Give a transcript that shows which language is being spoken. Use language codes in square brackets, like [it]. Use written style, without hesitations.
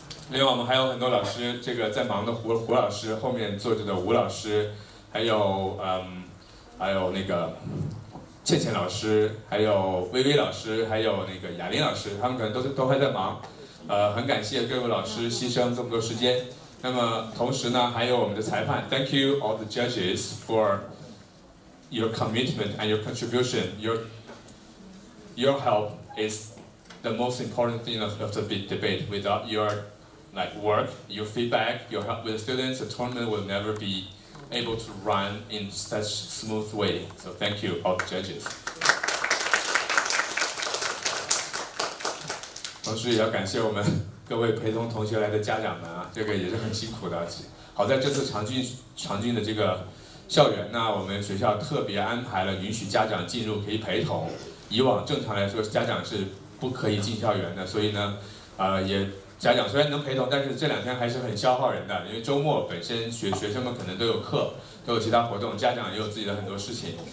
[zh] 另外我们还有很多老师，这个在忙的胡老师，后面坐着的吴老师，还有那个倩倩老师，还有薇薇老师，还有那个雅玲老师，他们可能都还在忙。很感谢各位老师牺牲这么多时间。那么同时呢，还有我们的裁判 [en] ，Thank you all the judges for your commitment and your contribution. Your help is the most important thing of the big debate. Without your work, your feedback, your help with the students, the tournament will never be able to run in such smooth way. So thank you all the judges. [zh] 同时也要感谢我们各位陪同同学来的家长们啊，这个也是很辛苦的。好在这次长郡的这个校园呢，我们学校特别安排了允许家长进入可以陪同。以往正常来说家长是不可以进校园的，所以呢，家长虽然能陪同，但是这2天还是很消耗人的，因为周末本身学生们可能都有课，都有其他活动，家长也有自己的很多事情。